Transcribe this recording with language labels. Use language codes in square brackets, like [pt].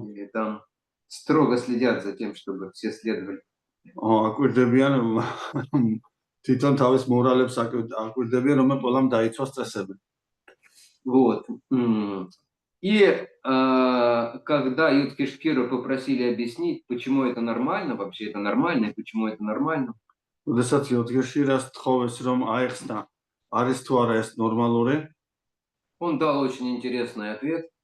[ru] И там строго следят за тем, чтобы все следовали. [ka] აკვირდებიან თვითონ თავის მორალებს აკვირდებიან, რომ ყველამ დაიცვას წესები. [ru] Вот. И когда Юдкишкиру попросили объяснить, почему это нормально, вообще это нормально, и почему это нормально, [ka] როდესაც იოდგეშირას თხოვეს რომ აეხსნა არის თუ არა ეს ნორმალური, [ru] он дал очень интересный ответ.